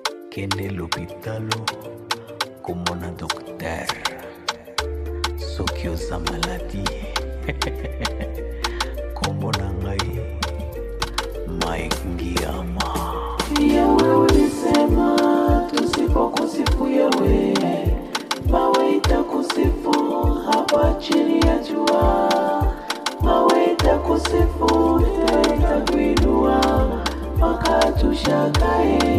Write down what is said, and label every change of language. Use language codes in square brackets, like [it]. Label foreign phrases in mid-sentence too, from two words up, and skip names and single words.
[ln] Kende lopitalo, komona docteur. Soki oza maladi, kombo na ngai, Mike Ngiama. [sw] Yawe ulisema, tusipokusifu Yawe, mawe itakusifu hapa chini ya jua. Mawe itakusifu, itakuinua, mpaka tushakae.